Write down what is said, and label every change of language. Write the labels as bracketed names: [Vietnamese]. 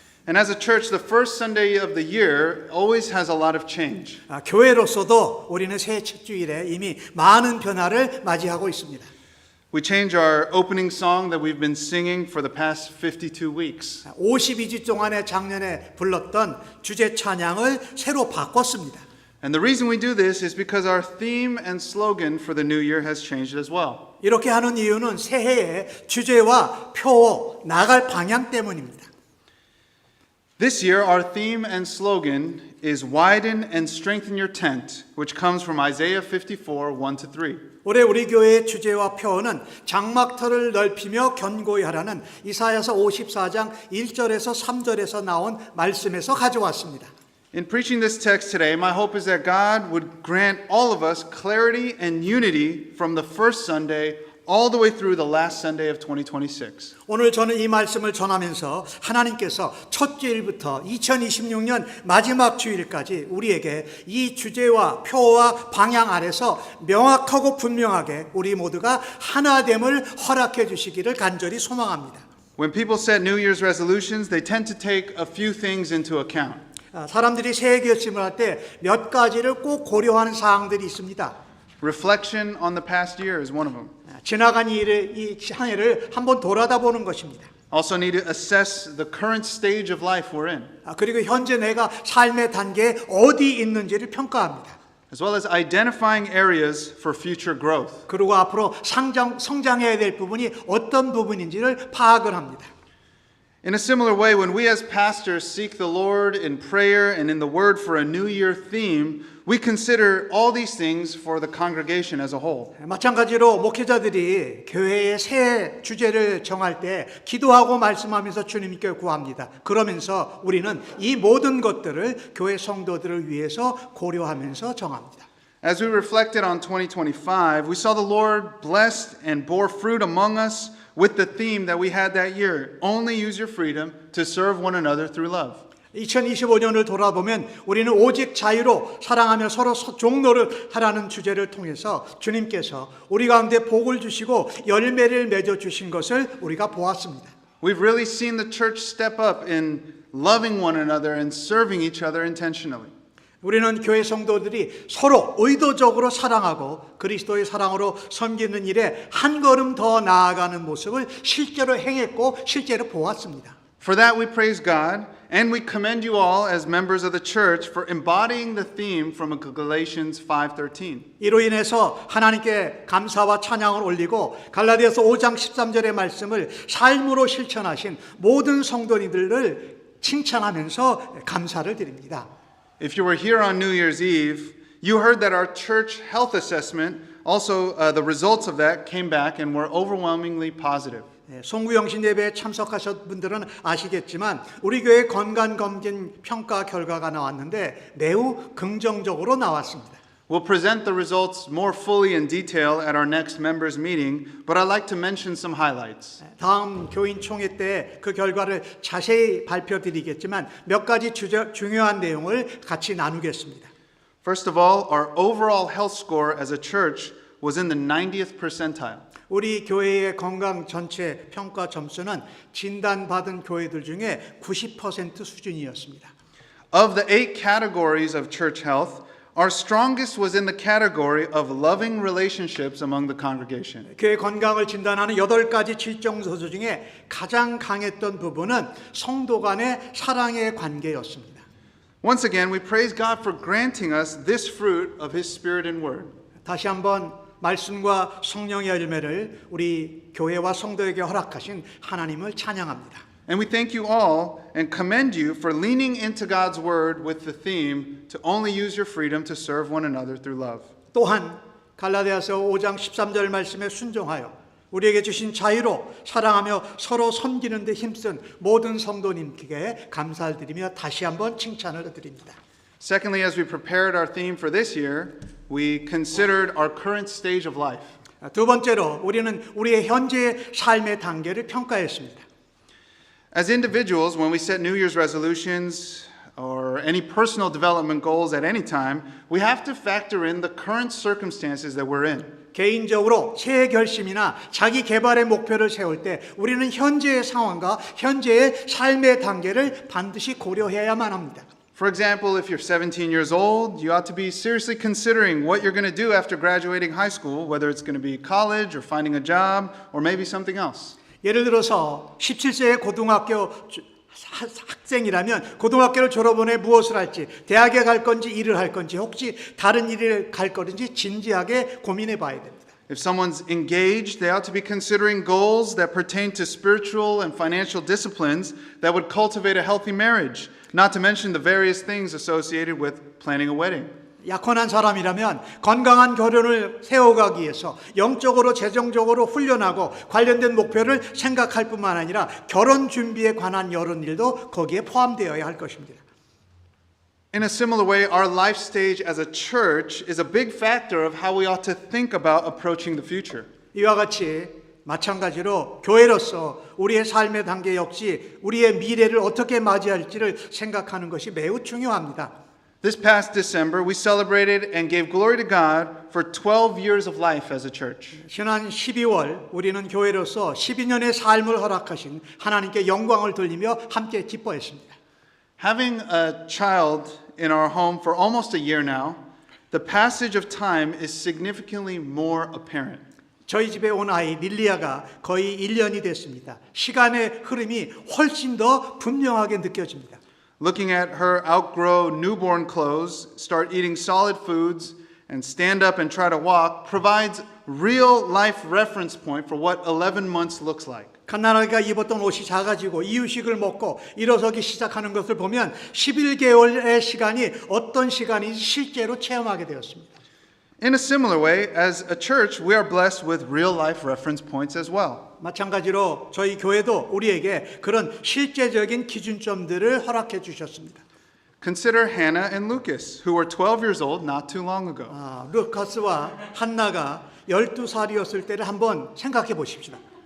[English] And as a church, the first Sunday of the year always has a lot of change. [Korean] 교회로서도 우리는 새해 첫 주일에 이미 많은 변화를 맞이하고 있습니다. [English] We change our opening song that we've been singing for the past 52 weeks. [Korean] 52주 동안에 작년에 불렀던 주제 찬양을 새로 바꿨습니다. [English] And the reason we do this is because our theme and slogan for the new year has changed as well. [Korean] 이렇게 하는 이유는 새해의 주제와 표, 나갈 방향 때문입니다. [English] This year, our theme and slogan is Widen and Strengthen Your Tent, which comes from Isaiah 54, 1-3. [Korean] 올해 우리 교회의 주제와 표어는 장막터를 넓히며 견고히 하라는 이사야서 54장 1절에서 3절에서 나온 말씀에서 가져왔습니다. [English] In preaching this text today, my hope is that God would grant all of us clarity and unity from the first Sunday all the way through the last Sunday of 2026. [Korean] 오늘 저는 이 말씀을 전하면서 하나님께서 첫 주일부터 2026년 마지막 주일까지 우리에게 이 주제와 표와 방향 아래서 명확하고 분명하게 우리 모두가 하나됨을 허락해 주시기를 간절히 소망합니다. [English] When people set New Year's resolutions, they tend to take a few things into account. [Korean] 사람들이 새해 결심을 할 때 몇 가지를 꼭 고려하는 사항들이 있습니다. [English] Reflection on the past year is one of them. [Korean] 지나간 이 한 해를 한번 돌아다보는 것입니다. [English] Also need to assess the current stage of life we're in, [Korean] 그리고 현재 내가 삶의 단계에 어디 있는지를 평가합니다. [English] as well as identifying areas for future growth. [Korean] 그리고 앞으로 성장해야 될 부분이 어떤 부분인지를 파악을 합니다. [English] In a similar way, when we as pastors seek the Lord in prayer and in the Word for a New Year theme, we consider all these things for the congregation as a whole. [Korean] 마찬가지로 목회자들이 교회의 새 주제를 정할 때 기도하고 말씀하면서 주님께 구합니다. 그러면서 우리는 이 모든 것들을 교회 성도들을 위해서 고려하면서 정합니다. [English] As we reflected on 2025, we saw the Lord blessed and bore fruit among us with the theme that we had that year, only use your freedom to serve one another through love. [Korean] 2025년을 돌아보면 우리는 오직 자유로 사랑하며 서로 종노를 하라는 주제를 통해서 주님께서 우리 가운데 복을 주시고 열매를 맺어 주신 것을 우리가 보았습니다. [English] We've really seen the church step up in loving one another and serving each other intentionally. [Korean] 우리는 교회 성도들이 서로 의도적으로 사랑하고 그리스도의 사랑으로 섬기는 일에 한 걸음 더 나아가는 모습을 실제로 행했고 실제로 보았습니다. [English] For that we praise God, and we commend you all as members of the church for embodying the theme from Galatians 5:13. [Korean] 이로 인해서 하나님께 감사와 찬양을 올리고 갈라디아서 5장 13절의 말씀을 삶으로 실천하신 모든 성도님들을 칭찬하면서 감사를 드립니다. [English] If you were here on New Year's Eve, you heard that our church health assessment, also the results of that came back and were overwhelmingly positive. [Korean] 송구영신 예배에 참석하신 분들은 아시겠지만 우리 교회 건강검진 평가 결과가 나왔는데 매우 긍정적으로 나왔습니다. [English] We'll present the results more fully in detail at our next members meeting, but I'd like to mention some highlights. [Korean] 다음 교인 총회 때 그 결과를 자세히 발표드리겠지만 몇 가지 중요한 내용을 같이 나누겠습니다. [English] First of all, our overall health score as a church was in the 90th percentile. [Korean] 우리 교회의 건강 전체 평가 점수는 진단받은 교회들 중에 90% 수준이었습니다. [English] Of the 8 categories of church health, our strongest was in the category of loving relationships among the congregation. [Korean] 교회 건강을 진단하는 8가지 질정서주 중에 가장 강했던 부분은 성도 간의 사랑의 관계였습니다. [English] Once again, we praise God for granting us this fruit of His Spirit and Word. [Korean] 다시 한번 말씀과 성령의 열매를 우리 교회와 성도에게 허락하신 하나님을 찬양합니다. [English] And we thank you all and commend you for leaning into God's Word with the theme to only use your freedom to serve one another through love. [Korean] 또한 갈라디아서 5장 13절 말씀에 순종하여 우리에게 주신 자유로 사랑하며 서로 섬기는 데 힘쓴 모든 성도님께 감사를 드리며 다시 한번 칭찬을 드립니다. [English] Secondly, as we prepared our theme for this year, we considered our current stage of life. [Korean] 두 번째로 우리는 우리의 현재의 삶의 단계를 평가했습니다. [English] As individuals, when we set New Year's resolutions or any personal development goals at any time, we have to factor in the current circumstances that we're in. [Korean] 개인적으로 새해 결심이나 자기 개발의 목표를 세울 때 우리는 현재의 상황과 현재의 삶의 단계를 반드시 고려해야만 합니다. [English] For example, if you're 17 years old, you ought to be seriously considering what you're going to do after graduating high school, whether it's going to be college or finding a job or maybe something else. [Korean] 예를 들어서 17세의 고등학교 학생이라면 고등학교를 졸업한 후에 무엇을 할지, 대학에 갈 건지 일을 할 건지 혹시 다른 일을 갈 건지 진지하게 고민해 봐야 됩니다. [English] If someone's engaged, they ought to be considering goals that pertain to spiritual and financial disciplines that would cultivate a healthy marriage, not to mention the various things associated with planning a wedding. [Korean] 약혼한 사람이라면 건강한 결혼을 세워가기 위해서 영적으로 재정적으로 훈련하고 관련된 목표를 생각할 뿐만 아니라 결혼 준비에 관한 여러 일도 거기에 포함되어야 할 것입니다. [English] In a similar way, our life stage as a church is a big factor of how we ought to think about approaching the future. [Korean] 이와 같이 마찬가지로 교회로서 우리의 삶의 단계 역시 우리의 미래를 어떻게 맞이할지를 생각하는 것이 매우 중요합니다. [English] This past December, we celebrated and gave glory to God for 12 years of life as a church. [Korean] 지난 12월 우리는 교회로서 12년의 삶을 허락하신 하나님께 영광을 돌리며 함께 기뻐했습니다. [English] Having a child in our home for almost a year now, the passage of time is significantly more apparent. [Korean] 저희 집에 온 아이 릴리아가 거의 1년이 됐습니다. 시간의 흐름이 훨씬 더 분명하게 느껴집니다. [English] Looking at her outgrow newborn clothes, start eating solid foods, and stand up and try to walk provides real life reference point for what 11 months looks like. [Korean] 갓난아기가 입었던 옷이 작아지고 이유식을 먹고 일어서기 시작하는 것을 보면 11개월의 시간이 어떤 시간인지 실제로 체험하게 되었습니다. [English] In a similar way, as a church, we are blessed with real life reference points as well. [Korean] 마찬가지로 저희 교회도 우리에게 그런 실제적인 기준점들을 허락해 주셨습니다. [English] Consider Hannah and Lucas, who were 12 years old not too long ago. [Korean] 루카스와 한나가 12살이었을 때를 한번 생각해 보십시다.